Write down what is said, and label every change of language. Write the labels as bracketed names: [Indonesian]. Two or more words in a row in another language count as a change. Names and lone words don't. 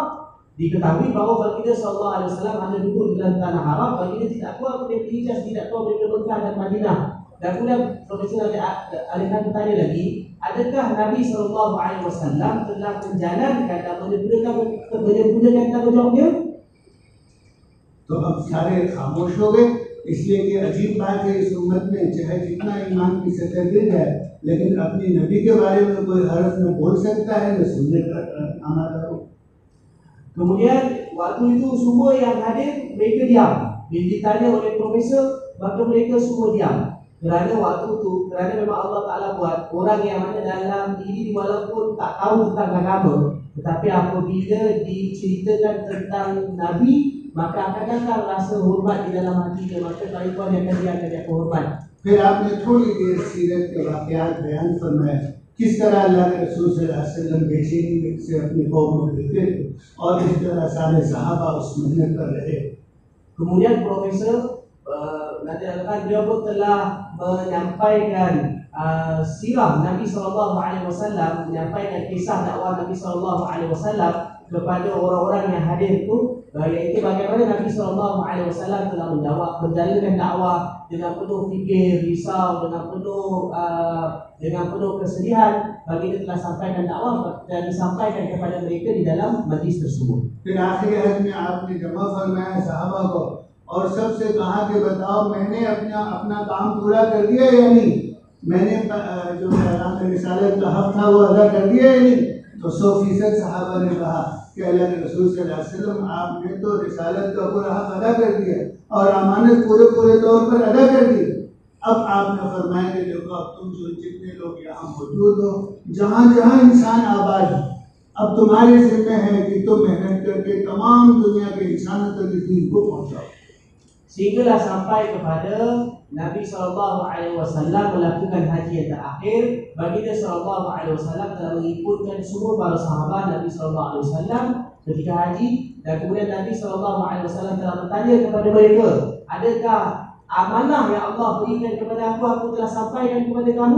[Malay] Diketahui bahawa baginda SAW hanya duduk di dalam tanah Arab. Baginda tidak keluar dari Hijaz, tidak keluar dari Mekah dan Madinah. Dan kemudian Profesor Ali Khan bertanya lagi, adakah Nabi SAW telah menjalankan dan menyempurnakan tanggungjawabnya? [Urdu] تو اب سارے خاموش ہو گئے، اس لیے کہ عجیب بات ہے اس امت میں چاہے جتنا ایمان کی سطح گر جائے، لیکن اپنی نبی کے بارے میں کوئی حرف نہ بول سکتا ہے نہ سننے کا آمادہ ہو. [Malay] Kemudian waktu itu semua yang hadir mereka diam. Bila ditanya oleh profesor, maka mereka semua diam. Kerana waktu itu, kerana memang Allah Ta'ala buat orang yang mana dalam diri walaupun tak tahu tentang agama, tetapi apabila diceritakan tentang Nabi, maka akan datang rasa hormat di dalam hatinya, maka taifan yang akan dia hormat. [Urdu] پھر آپ نے تھوڑی دیر سیرت کے واقعات بیان فرمائے کس طرح اللہ کے رسول [Arabic] صلى الله عليه وسلم [Urdu] بے چینی سے اپنی قوم کو دیتے تھے اور اس طرح سارے صحابہ اس محنت پر رہے. [Malay] Kemudian Profesor nanti akan beliau pun telah menyampaikan sirah Nabi SAW, menyampaikan kisah dakwah Nabi SAW kepada orang-orang yang hadir itu, iaitu bagaimana Nabi SAW telah menjalankan dakwah dengan penuh fikir, risau, dengan penuh kesedihan. Baginda telah sampaikan dakwah dan disampaikan kepada mereka di dalam majlis tersebut. [Urdu] پھر آخری حج میں آپ نے جمع فرمایا صحابہ کو اور سب سے کہا کہ بتاؤ میں نے اپنا کام پورا کر دیا یا نہیں، میں نے جو پیغام رسالت کا حق تھا وہ ادا کر دیا یا نہیں. تو 100% صحابہ نے کہا کہ اللہ کے رسول [Arabic] صلى الله عليه وسلم [Urdu] آپ نے تو رسالت کا پورا حق ادا کر دیا اور امانت پورے طور پر ادا کر دی. اب آپ نے فرمایا کہ دیکھو اب تم جو جتنے لوگ یہاں موجود ہو، جہاں جہاں انسان آباد ہے، اب تمہارے ذمے ہے کہ تم محنت کرکے تمام دنیا کے انسانوں تک اس دین کو پہنچاؤ. [Malay] Sehinggalah sampai kepada Nabi SAW melakukan haji yang terakhir. Baginda SAW telah mengikutkan semua para sahabat Nabi SAW ketika haji, dan kemudian Nabi SAW telah bertanya kepada mereka, adakah amanah yang Allah berikan kepada aku telah sampaikan kepada kamu?